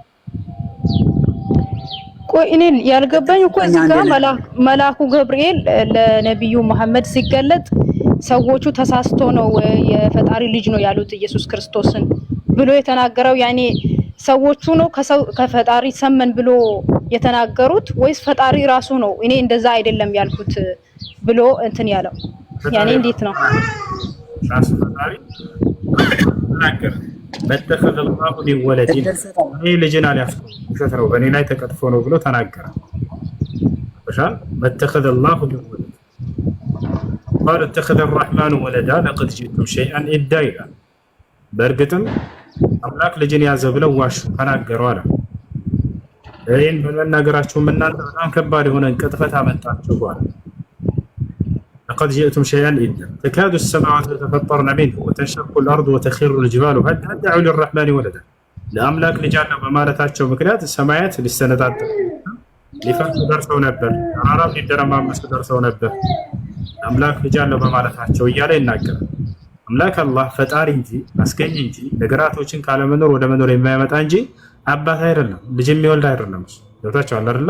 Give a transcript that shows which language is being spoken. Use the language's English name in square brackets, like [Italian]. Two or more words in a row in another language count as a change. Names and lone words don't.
[Amharic] ቆይ እኔ ያልገባኝ እኮ እዚህ ጋር መልአኩ ገብርኤል ለነብዩ መሐመድ ሲገለጥ ሰዎቹ ተሳስቶ ነው የፈጣሪ ልጅ ነው ያሉት ኢየሱስ ክርስቶስን ብሎ የተናገረው ያኔ ሰዎቹ ነው ከፈጣሪ ሰመን ብሎ የተናገሩት ወይስ ፈጣሪ ራሱ ነው እኔ እንደዛ አይደለም ያልኩት ብሎ እንትን ያለው ያኔ እንዴት ነው? ራሱ ፈጣሪ ተናገረ። [Arabic] ما اتخذ الله من ولد [Amharic] እኔ ልጅን አልያዝኩም ውሸት ነው በእኔ ላይ ተቀጥፎ ነው ብሎ ተናገረ። በሻል [Arabic] ما اتخذ الله من ولد قال اتخذ الرحمن ولدا لقد جئتم شيئا إدا [Amharic] በእርግጥም አምላክ ልጅን ያዘ ብለው ዋሹ ተናገሩ አለ። ይሄን በመናገራቸው እናንተ በጣም ከባድ የሆነ ቅጥፈት አመጣችሁ በኋላ [Arabic] لقد جئتم شيئا إدا تكاد السماوات يتفطرن منه وتنشق الأرض وتخر الجبال هل دعوا للرحمن ولدا [Amharic] ለአምላክ ልጅ አለው በማለታቸው ምክንያት ሰማያት ሊሰነጣጠቁ ሊፈርሱ ደርሰው ነበር። አራራም ሊደረማመሱ ደርሰው ነበር። አምላክ ልጅ አለው በማለታቸው እያለ ይናገራል። አምላክ አላህ ፈጣሪ እንጂ አስገኝ እንጂ ነገራቶችን ካለመኖር ወደ መኖር የማያመጣ እንጂ አባት አይደለም፣ ልጅ የሚወልድ አይደለም። ገብታችኋል አይደል?